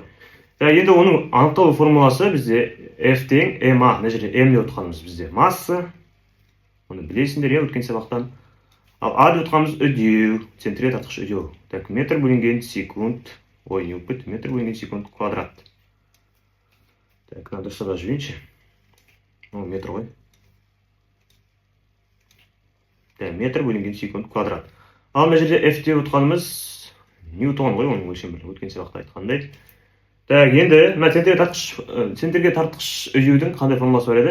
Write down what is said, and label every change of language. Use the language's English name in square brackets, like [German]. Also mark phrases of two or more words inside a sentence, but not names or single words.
[Kazakh] Енді оның анықталу формуласы бізде F тең ma. Мына жерде m деп отқанымыз бізде масса. Оны білесіңдер, иә, өткен сабақтан. Ал a деп отқанымыз үдеу, центрге тартқыш үдеу. Так, метр бөлінген секунд. Ой, не өкпет, метр бөлінген секунд квадрат. [Russian] Так, надо сюда [Kazakh] жібейінші. Ол метр ғой. Так, метр бөлінген секунд квадрат. Ал мына жерде F деп отқанымыз Ньютон ғой, оның өлшемі өткен сабақта айтқандай. Так, енді мына центрге тартқыш үдеудің қандай формуласы бар еді?